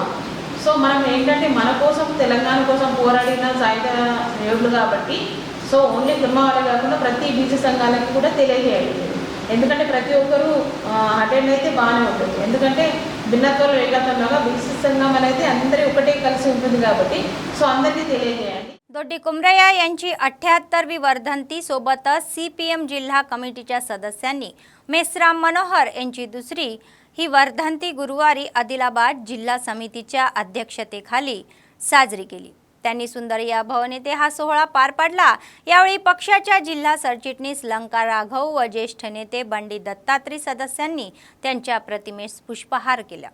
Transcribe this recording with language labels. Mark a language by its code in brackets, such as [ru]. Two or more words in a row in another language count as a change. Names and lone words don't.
[te] సో మనం ఏంటంటే మన కోసం తెలంగాణ కోసం పోరాడిన సాయుధ యోగులు కాబట్టి [en] so only [te] కుర్మా వాళ్ళే కాకుండా ప్రతి బీసీ సంఘాలకి కూడా తెలియజేయాలి. ఎందుకంటే ప్రతి ఒక్కరూ అటెండ్ అయితే బాగానే ఉంటుంది. ఎందుకంటే భిన్నత్వంలో ఏకత్వంలాగా బీసీ సంఘం అనేది అందరి ఒకటే కలిసి ఉంటుంది కాబట్టి సో అందరికీ తెలియజేయండి. [mr] दोड्डी कोमरय्या यांची 78वी वर्धंती सोबतच CPM जिल्हा कमिटीच्या सदस्यांनी मेसराम मनोहर यांची दुसरी ही वर्धंती गुरुवारी आदिलाबाद जिल्हा समितीच्या अध्यक्षतेखाली साजरी केली. त्यांनी सुंदर या भवन येथे हा सोहळा पार पाडला. यावेळी पक्षाच्या जिल्हा सरचिटणीस लंका राघव व ज्येष्ठ नेते बंडी दत्तात्री सदस्यांनी त्यांच्या प्रतिमेस पुष्पहार केला.